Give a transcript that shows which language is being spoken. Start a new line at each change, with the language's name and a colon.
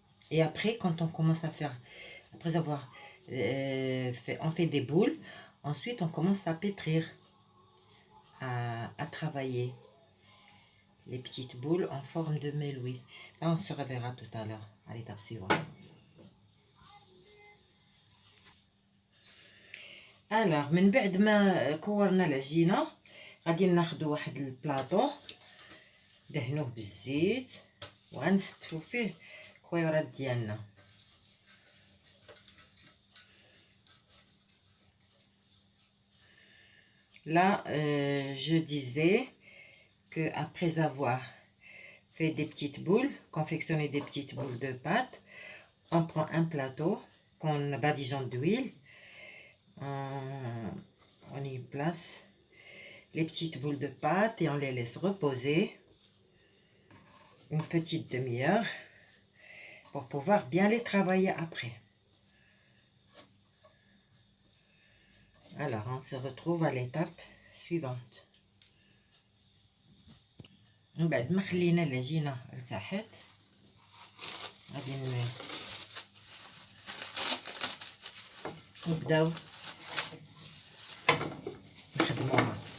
French: Et après, quand on commence à faire, après avoir on fait des boules, ensuite on commence à pétrir, à travailler les petites boules en forme de meloui. Là, on se reverra tout à l'heure à l'étape suivante.
Arabic: Alors, من بعد ما كورنا العجينة غادي ناخدو واحد البلاطو دهنوه بالزيت وغنستفو فيه الكويرات ديالنا.
French: Là, je disais que après avoir fait des petites boules, confectionné des petites boules de pâte, on prend un plateau qu'on badigeonne d'huile, on y place les petites boules de pâte et on les laisse reposer une petite demi-heure pour pouvoir bien les travailler après. Alors, on se retrouve à l'étape suivante.
Arabic: من بعد ما خلينا العجينة ارتاحت غادي نبداو نخدموها.